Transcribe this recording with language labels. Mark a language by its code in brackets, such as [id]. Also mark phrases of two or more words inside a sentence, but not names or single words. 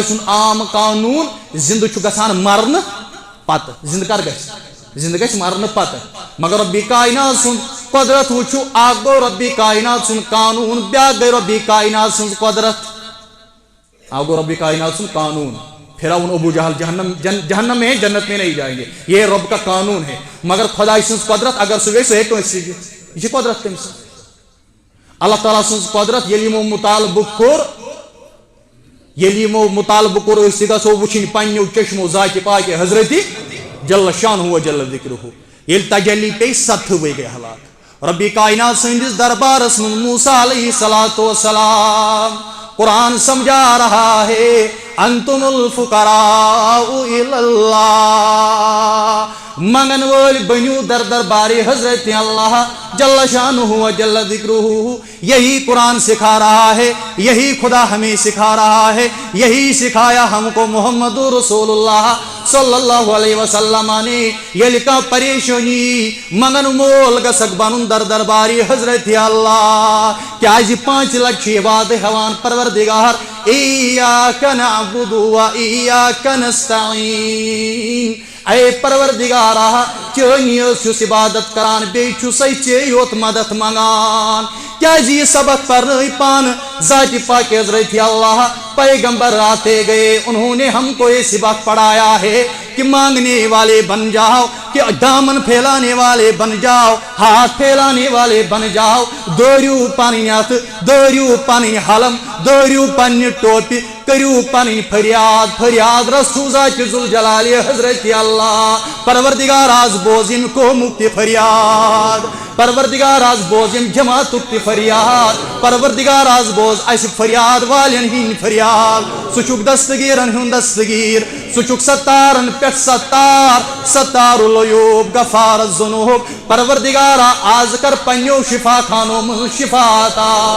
[ks] سُنٛد عام قانوٗن زندٕ چھُ گژھان مرنہٕ پتہٕ زندٕ کر گژھِ زندٕ گژھِ مرنہٕ پتہٕ مگر ربی کائنات سُنٛد قۄدرت وٕچھِو اکھ گوٚو ربی کائنات سُنٛد قانوٗن بیٛاکھ گٔے ربی کائنات سٕنٛز قۄدرت اکھ گوٚو ربی کائنات سُنٛد قانوٗن [ur] فرعون ابو جہل جہنم میں ہے جنت میں نہیں جائیں گے یہ رب کا قانون ہے [ks] مگر خدائی سٕنٛز قۄدرت اگر سُہ گژھِ سُہ ہیٚکہِ کٲنٛسہِ سۭتۍ یہ چھِ قۄدرت تٔمۍ سٕنٛز اللہ تعالیٰ سٕنٛز قۄدرت ییٚلہِ یِمو مطالبہٕ کوٚر أسۍ تہِ گژھو وٕچھِنۍ پننیو چشمو ذاتِ پاکہِ حضرتِ [ar] جل شانہ و جل ذکرہ [ks] ییٚلہِ تجلی پیٚیہِ 7 ؤری گٔے ہلاک ربی کائنات سٕنٛدِس دربارس منٛز موسیٰ [ar] علیہ الصلوٰۃ والسلام [ur] قرآن سمجھا رہا ہے [ar] انتم الفقراء الی اللہ [ks] منگن وٲلۍ بنیو در دربار حضرت اللہ [ar] جل شانہ و جل ذکرہ [ks] یہی [ur] قرآن سکھا رہا ہے یہی خدا ہمیں سکھا رہا ہے یہی سکھایا ہم کو محمد رسول اللہ [ar] صلی اللہ علیہ وسلم [ur] نے [ks] ییٚلہِ کانٛہہ پریشٲنی منگن مول گژھکھ بنُن در دربار حضرت اللہ کیازِ 5 لٹہِ چھُ یہِ وعدٕ ہٮ۪وان پروردگار [ar] ایاک نعبد و ایاک نستعین [ks] اے پروردگارا چٲنی یٲژ چھُس عبادت کران بیٚیہِ چھُسے ژے یوت مدد منگان کیازِ یہ سبق پرنٲے پانہٕ ذاتِ پاک حضرت اللہ [ur] پیغمبر آتے گئے انہوں نے ہم کو یہ سبق پڑھایا ہے کہ مانگنے والے بن جاؤ کہ دامن پھیلانے والے بن جاؤ ہاتھ پھیلانے والے بن جاؤ [ks] دوریو پنٕنۍ اتھ دوریو پنٕنۍ حلم دوریو پننہِ ٹوپہِ کٔرِو پنٕنۍ فریاد رسول ذاتِ ذوالجلال حضرت اللہ پروردگار آز بوز ییٚمہِ قومُک تہِ فریاد پروردگار آز بوز ییٚمہِ جماعتُک تہِ فریاد پروردگار آز بوز اسہِ فریاد والٮ۪ن ہٕنٛدۍ فریاد سُہ چھُکھ دستگیٖرن ہُنٛد دستگیٖر سُہ چھُکھ ستارن پٮ۪ٹھ [ar] ستار العیوب غفار الذنوب [ks] پروردگارا آز کر پننیو شفا خانو منٛز شفا عطا